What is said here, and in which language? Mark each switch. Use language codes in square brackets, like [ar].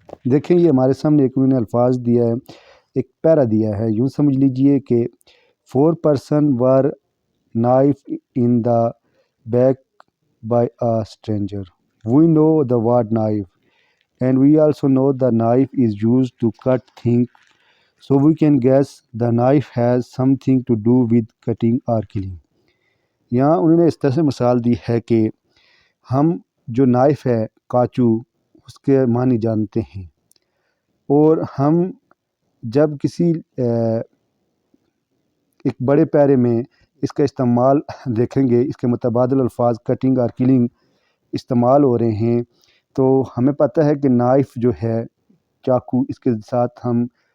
[ur] دیکھیں یہ ہمارے سامنے ایک انہوں نے الفاظ دیا ہے، ایک پیرا دیا ہے، یوں سمجھ لیجئے کہ [en] 4 person were knifed in the back by a stranger. We know the word knife, and we also know the knife is used to cut things, so we can guess the knife has something to do with cutting or killing. [ur] یہاں انہوں نے اس طرح سے مثال دی ہے کہ ہم جو نائف ہے کاچو اس کے معنی جانتے ہیں، اور ہم جب کسی ایک بڑے پیرے میں اس کا استعمال دیکھیں گے، اس کے متبادل الفاظ کٹنگ اور کلنگ استعمال ہو رہے ہیں، تو ہمیں پتہ ہے کہ نائف جو ہے چاقو، اس کے ساتھ ہم